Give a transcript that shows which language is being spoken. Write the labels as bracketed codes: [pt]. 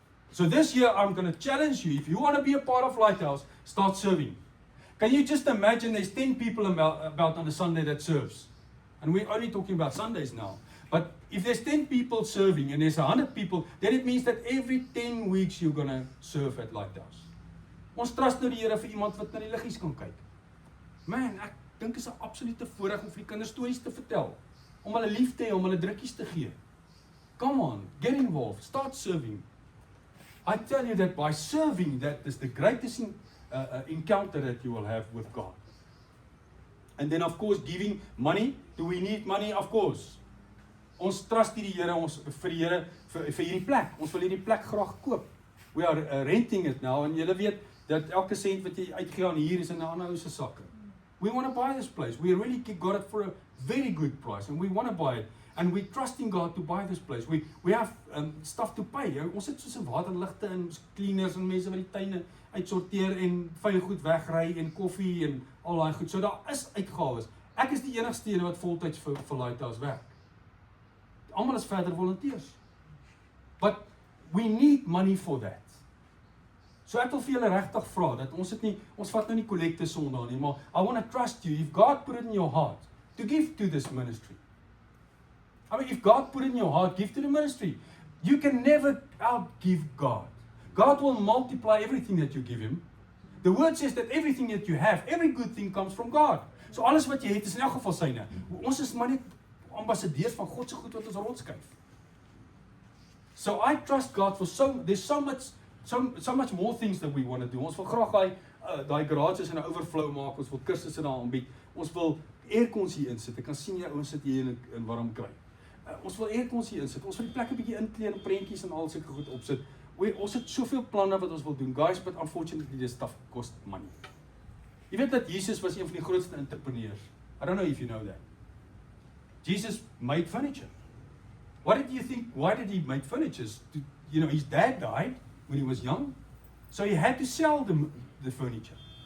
[en] So this year, I'm going to challenge you. If you want to be a part of Lighthouse, start serving. Can you just imagine there's 10 people about on a Sunday that serves? And we're only talking about Sundays now. But if there's 10 people serving and there's 100 people, then it means that every 10 weeks you're going to serve at Lighthouse. [af] Ons trust nou die Here vir iemand wat na die liggies kan kyk. Man, ek dink is 'n absolute voorreg om vir die kinders stories te vertel, om hulle lief te hê, om hulle drukkies te gee. [en] Come on, get involved, start serving. I tell you that by serving, that is the greatest encounter that you will have with God. And then of course giving money. Do we need money? Of course. [af] Ons trust die Here, ons vir die Here vir hierdie plek. Ons wil hierdie plek graag koop. [en] We are renting it now, [af] en julle weet dat elke sent wat jy uitgee aan hier is in 'n ander ou se sakke. [en] We want to buy this place. We really got it for a very good price, and we want to buy it. And we trusting God to buy this place. We have stuff to pay. [af] Ons het soos 'n waterligte en cleaners en mense wat die tuine uitsorteer en vuil goed wegry en koffie en al daai goed. So daar is uitgawes. Ek is die enigste een wat voltyds vir Lighthouse werk. Almal is verder volunteers. [en] But we need money for that. [af] So ek wil vir julle regtig vra dat ons vat nou nie kollekte Sondag nie, maar [en] I want to trust you. If God put it in your heart to give to this ministry. I mean, if God put it in your heart, give to the ministry. You can never outgive God. God will multiply everything that you give him. The word says that everything that you have, every good thing comes from God. [af] So alles wat jy het is in elk geval syne. Ons is maar net ambassadeurs van God se goed wat ons rondskuif. [en] So I trust God for there's so much more things that we want to do. [af] Ons wil graag daai garages in 'n overflow maak. Ons wil kursusse daar aanbied. Ons wil aircons hier insit. Ek kan sien jy ouens sit hier in warm kry. Ons wil eers ons hier insit. Ons wil die plek 'n bietjie inkleed en prentjies en al sulke goed opsit. Ons het soveel planne wat ons wil doen. [en] Guys, but unfortunately this stuff cost money. [af] Jy weet dat Jesus was een van die grootste entrepreneurs. [en] I don't know if you know that. Jesus made furniture. What did you think? Why did he make furniture? His dad died when he was young, so he had to sell the furniture.